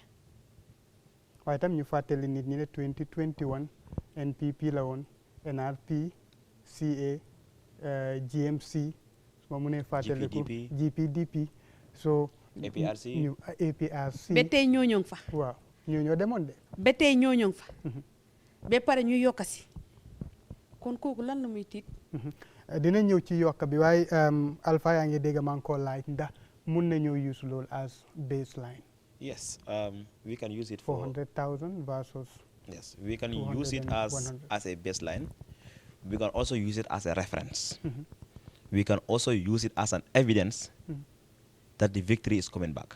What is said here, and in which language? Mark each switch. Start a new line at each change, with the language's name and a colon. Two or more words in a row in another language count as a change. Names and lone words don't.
Wolof: waaye tam ñu fàttali nit ñi ne 2021 NPP la woon NRP CA GMC ma mu ne fàttali ko GPDP so APRC ba tey ñooñoo fa waaw ñoo demoon de ba tey ñooñoo fa ba pare ñu yokkasi kon kooku lan la muy tiit dina ñëw ci yokk bi waaye Alpha yaa ngi dégg maa ngi ko laaj ndax mun nañoo use loolu
English: as baseline. Yes, we can use it for 400,000 versus. Yes, we can use it as a baseline. We can also use it as a reference. We can also use it as an evidence that the victory is coming back.